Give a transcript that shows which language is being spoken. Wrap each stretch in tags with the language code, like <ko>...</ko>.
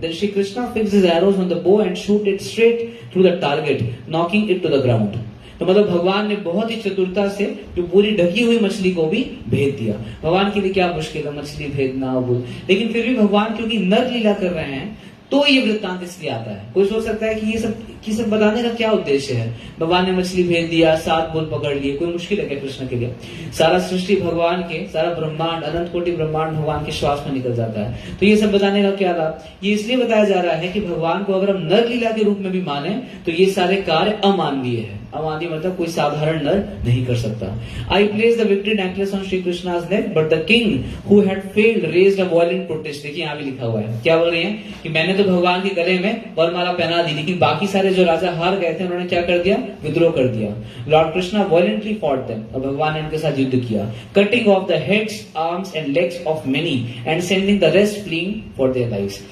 <en>Then Shri Krishna fixed his arrows on the bow and shoot it straight through the target, knocking it to the ground.</en> <hi>तो मतलब भगवान ने बहुत ही चतुरता से जो पूरी ढकी हुई मछली को भी भेद दिया। भगवान के लिए क्या मुश्किल है मछली भेदना, लेकिन फिर भी भगवान क्योंकि नर लीला कर रहे हैं तो ये वृत्तांत इसलिए आता है। कोई सोच सकता है कि ये सब बताने का क्या उद्देश्य है, भगवान ने मछली भेज दिया, 7 बोल पकड़ लिए, कोई मुश्किल है क्या कृष्ण के लिए? सारा सृष्टि भगवान के, सारा ब्रह्मांड, अनंत कोटि ब्रह्मांड भगवान के श्वास में निकल जाता है। तो ये सब बताने का क्या लाभ? ये इसलिए बताया जा रहा है कि भगवान को अगर हम नर लीला के रूप में भी माने तो ये सारे कार्य अमानवीय है। अमानवीय मतलब कोई साधारण नर नहीं कर सकता।</hi> <en>I place the victory necklace on Shri Krishna's neck, but the king who had failed raised a violent protest.</en> <hi>देखिए यहाँ भी लिखा हुआ है, क्या बोल रही है कि मैंने तो भगवान के गले में वरमाला पहना दी, लेकिन बाकी सारे जो राजा हार गए थे उन्होंने क्या कर दिया? विद्रोह कर दिया।</hi> <en>Lord Krishna violently fought them,</en> <hi>और भगवान ने उनके साथ युद्ध किया,</hi> <en>Cutting off the heads, arms and legs of many and sending the rest fleeing for their lives.</en>